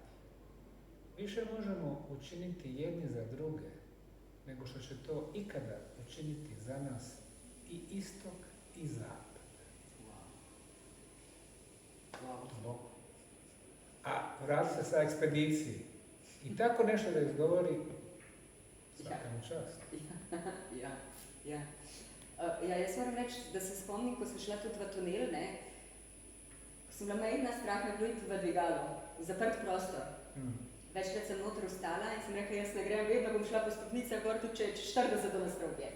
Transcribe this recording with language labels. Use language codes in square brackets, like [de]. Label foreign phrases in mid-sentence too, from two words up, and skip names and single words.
[bs] Više možemo učiniti jedni za druge, nego što će to ikada učiniti za nas i istok i zapad. Wow. A vrati se sa ekspediciji. I tako nešto da izgovori, svaka mu čast. [sl] Ja, jaz moram reči, da se spomnim, ko sem šla tudi v tunel, ko sem bila majhna, strah me bilo iti v dvigalo, zaprt prostor. Večkrat sem noter vstala in sem rekla, jaz ne grem, vedno bom šla po stopnicah gor, tudi če je 40 do nadstropje.